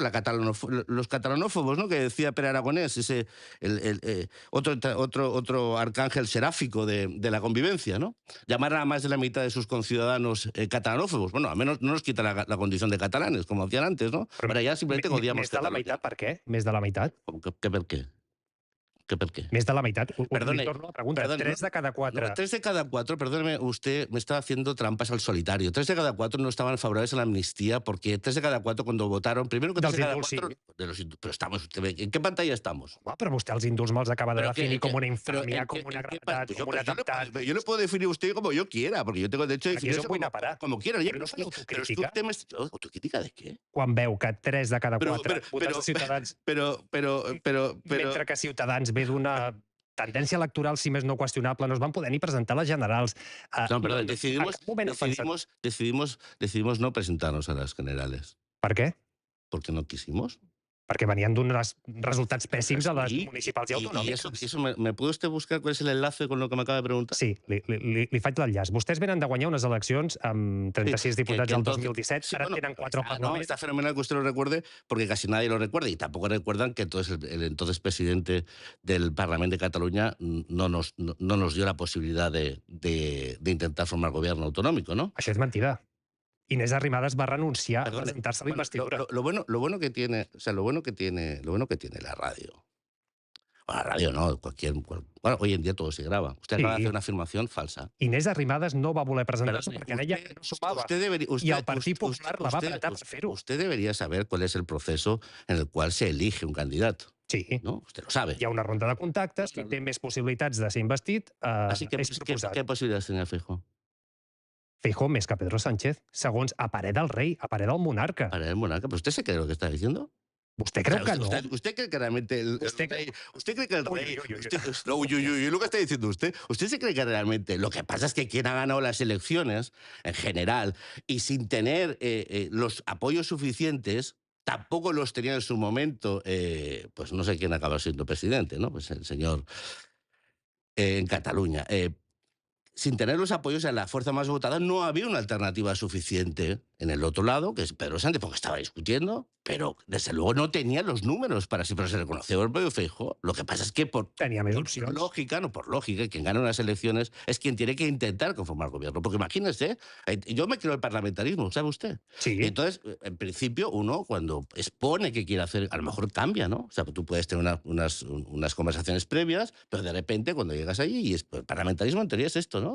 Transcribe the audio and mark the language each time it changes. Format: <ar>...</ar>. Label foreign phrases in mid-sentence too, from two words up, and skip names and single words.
<es>Los catalanófobos, ¿no? Que decía Pere Aragonés, otro arcángel seráfico de la convivencia, ¿no? Llamar a más de la mitad de sus conciudadanos catalanófobos. Bueno, al menos no nos quita la condición de catalanes, como hacían antes, ¿no?</es> <ca>Però</ca> <es>Ahora ya simplemente odiamos</es> <ca>Més de la</ca> <es>Cataluña.</es> <ca>meitat, per què? Més de la meitat?</ca> <es>¿Qué per qué? ¿Qué per qué?</es> <ca>Més de la meitat.</ca> <es>Perdone,</es> <ca>Li torno la pregunta.</ca> <es>perdone,</es> <ca>3 de cada 4.</ca> <es>No, 3 de cada 4, perdóneme, usted me está haciendo trampas al solitario. 3 de cada 4 no estaban favorables a la amnistía porque 3 de cada 4 cuando votaron, primero que 3 de cada</es> <ca>Dels indults,</ca> <es>4... Pero estamos, ¿en qué pantalla estamos?</es> <ca>Home, però vostè els indults me'ls acaba de</ca> <es>Pero</es> <ca>definir com una</ca> <es>pero</es> <ca>infàmia,</ca> <es>¿en</es> <ca>com</ca> <es>qué-</es> <ca>una</ca> <es>en qué</es> <ca>gravetat,</ca> <es>pa-</es> <ca>com un atemptat.</ca> <es>yo le puedo definir a usted como yo quiera, porque yo tengo derecho a</es> <ca>Aquí</ca> <es>definir</es> <ca>és</ca> <es>eso</es> <ca>on vull anar a parar.</ca> <es>como quiera.</es> <ca>Però no fas autocrítica?</ca> <es>¿Autocrítica de qué?</es> <ca>Quan veu que 3 de cada Però- 4 però- votats però- de Ciutadans,</ca> <es>Pero</es> <ca>mentre que Ciutadans ve d'una tendència electoral, si més no qüestionable, no es van poder ni presentar les generals.</ca> <es>no, perdón,</es> <ca>en cap moment ha pensat-</ca> <es>decidimos no presentarnos a las generales.</es> <ca>Per què?</ca> <es>Porque no quisimos.</es> <ca>Perquè venien d'uns resultats pèssims a les</ca> <es>Sí,</es> <ca>municipals i</ca> <es>Y</es> <ca>autonòmiques.</ca> <es>eso ¿me puede usted buscar cuál es el enlace con lo que me acaba de preguntar?</es> <ca>Sí, li faig l'enllaç. Vostès venen de guanyar unes eleccions amb 36 diputats el 2017,</ca> <es>Sí,</es> <ca>ara</ca> <es>bueno,</es> <ca>tenen 4 al</ca> <es>no,</es> <ca>Parlament.</ca> <es>está fenomenal que usted lo recuerde, porque casi nadie lo recuerda, y tampoco recuerdan que entonces el entonces presidente del Parlamento de Cataluña no nos dio la posibilidad de intentar formar gobierno autonómico, ¿no?</es> <ca>Això és mentida. Inés Arrimadas va renunciar a</ca> <es>Perdone,</es> <ca>presentar-se a la</ca> <es>bueno,</es> <ca>investidura.</ca> <es>lo bueno que tiene, o sea, lo bueno que tiene la radio. Bueno, la radio no, bueno, hoy en día todo se graba. Usted acaba de Sí. hacer una afirmación falsa.</es> <ca>Inés Arrimadas no va voler presentar-se</ca> <es>Perdone,</es> <ca>perquè deia que no sumava.</ca> <es>usted</es> <ca>I el Partit Popular la va apretar per fer-ho.</ca> <es>Usted debería saber cuál es el proceso en el cual se elige un candidato,</es> <ca>Sí,</ca> <es>¿no? Usted lo sabe.</es> <ca>hi ha una ronda de contactes, qui té més possibilitats de ser investit</ca> <es>Así que,</es> <ca>és proposat.</ca> <es>¿qué posibilidades tenía Feijóo?</es> <ca>Feijóo més que Pedro Sánchez, segons a parer del rei, a parer del monarca.</ca> <es>Para el monarca. ¿Pero usted se cree lo que está diciendo?</es> <ca>Vostè creu</ca> <es>O sea,</es> <ca>que no?</ca> <es>¿Usted cree que realmente Usted- usted cree que el Uy, rey... uy, uy, uy. No, uy, uy, uy, lo que está diciendo usted. ¿Usted se cree que realmente lo que pasa es que quien ha ganado las elecciones, en general, y sin tener los apoyos suficientes, tampoco los tenía en su momento, pues no sé quién acaba siendo presidente, ¿no? Pues el señor en Cataluña. Sin tener los apoyos en la fuerza más votada, no había una alternativa suficiente en el otro lado, que es Pedro Sánchez, porque estaba discutiendo, pero desde luego no tenía los números para sí, pero se reconoció el propio Feijóo. Lo que pasa es que</es> <ca>Tenia més</ca> <es>por</es> <ca>opcions.</ca> <es>lógica, no por lógica, quien gana unas elecciones es quien tiene que intentar conformar gobierno. Porque imagínese, yo me creo el parlamentarismo, ¿sabe usted? Y Sí, entonces, en principio, uno cuando expone que quiere hacer, a lo mejor cambia, ¿no? O sea, tú puedes tener unas conversaciones previas, pero de repente cuando llegas allí, y el parlamentarismo en teoría es esto, ¿no?</es>